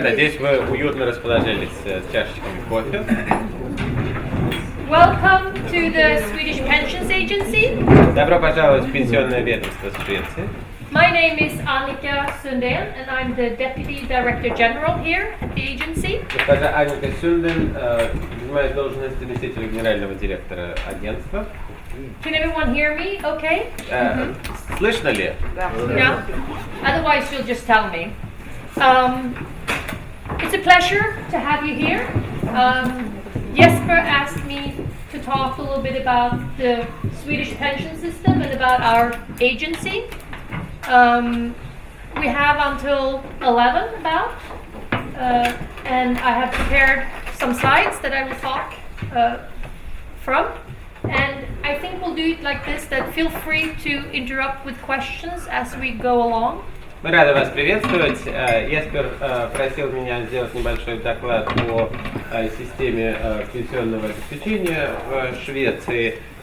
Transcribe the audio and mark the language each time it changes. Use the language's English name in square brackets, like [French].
[Russian] Надеюсь, вы уютно расположились с чашечками кофе. [English] Welcome to the Swedish Pensions Agency. [Russian] Добро пожаловать в Пенсионное ведомство Швеции. [English] My name is Annika Sundén, and I'm the Deputy Director General here at the agency. [Russian] Госпожа Аника Сюнден занимает должность заместителя генерального директора агентства. [English] Can everyone hear me? Okay? [Russian] Слышно ли? [English] Yeah. Otherwise, you'll just tell me. It's a pleasure to have you here. Jesper asked me to talk a little bit about the Swedish pension system and about our agency. We have until 11 about, and I have prepared some slides that I will talk from. And I think we'll do it like this, that feel free to interrupt with questions as we go along. [Russian] Мы рады вас приветствовать. Еспер просил меня сделать небольшой доклад о системе пенсионного обеспечения в Швеции.